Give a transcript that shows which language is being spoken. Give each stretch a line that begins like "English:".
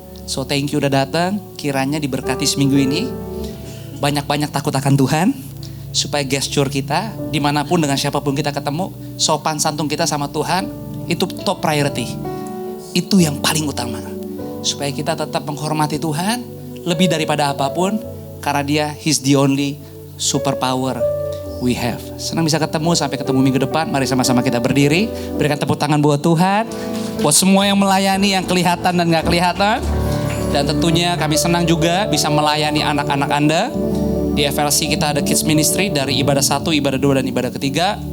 English: So thank you
Indonesian: udah datang. Kiranya diberkati seminggu ini. Banyak-banyak takut akan Tuhan. Supaya gesture kita dimanapun dengan siapapun kita ketemu, sopan santun kita sama Tuhan, itu
English: top priority.
Indonesian: Itu yang paling utama. Supaya kita tetap menghormati Tuhan lebih daripada apapun. Karena dia
English: He's the only superpower we have.
Indonesian: Senang bisa ketemu, sampai ketemu minggu depan. Mari sama-sama kita berdiri. Berikan tepuk tangan buat Tuhan. Buat semua yang melayani, yang kelihatan dan gak kelihatan. Dan tentunya kami senang juga bisa melayani anak-anak Anda. Di FLC kita ada Kids Ministry dari ibadah 1, ibadah 2, dan ibadah ketiga.